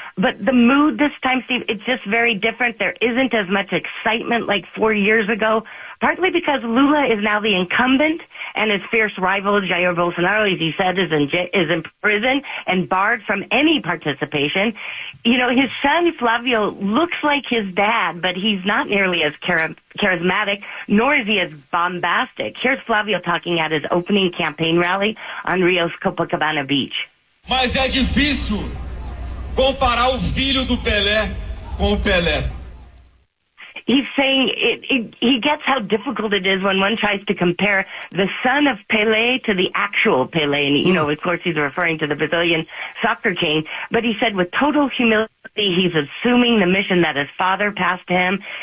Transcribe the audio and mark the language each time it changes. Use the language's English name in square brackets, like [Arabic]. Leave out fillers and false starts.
[English] But the mood this time, Steve, it's just very different. There isn't as much excitement like 4 years ago, partly because Lula is now the incumbent and his fierce rival, Jair Bolsonaro, as you said, is in prison and barred from any participation. You know, his son, Flavio, looks like his dad, but he's not nearly as charismatic, nor is he as bombastic. Here's Flavio talking at his opening campaign rally on Rio's Copacabana Beach. [Portuguese] Mas é difícil comparar o filho do Pelé com o Pelé. [English] He's saying he gets how difficult it is when one tries to compare the son of Pelé to the actual Pelé. And, you know, of course, he's referring to the Brazilian soccer king. But he said with total humility, he's assuming the mission that his father passed to him.